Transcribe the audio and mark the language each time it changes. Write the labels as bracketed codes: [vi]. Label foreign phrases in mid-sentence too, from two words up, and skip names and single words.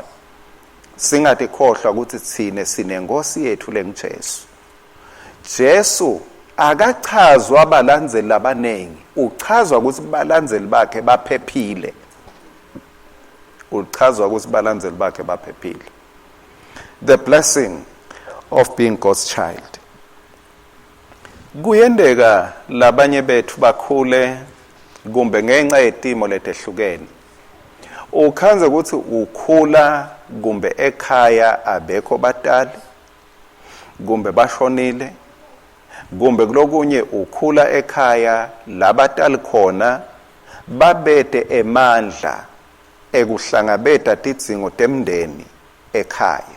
[ss] Singathi khohlwa ukuthi thine sinenkosi yethu lengiJesu. Jesu akachazwa abalandzeli abanengi uchazwa ukuthi abalandzeli bakhe baphephile. Uchazwa ukuthi abalandzeli bakhe baphephile. [en] The blessing of being God's child. [ss] Kuyendeka labanye bethu bakhule kumbe ngenxa yetimo letehlukene. Ukhanze ukuthi ukhula kumbe ekhaya abekho batali kumbe bashonile kumbe kulokunye ukhula ekhaya labatali khona babete emandla ekuhlangabeta tidzingo temndeni ekhaya.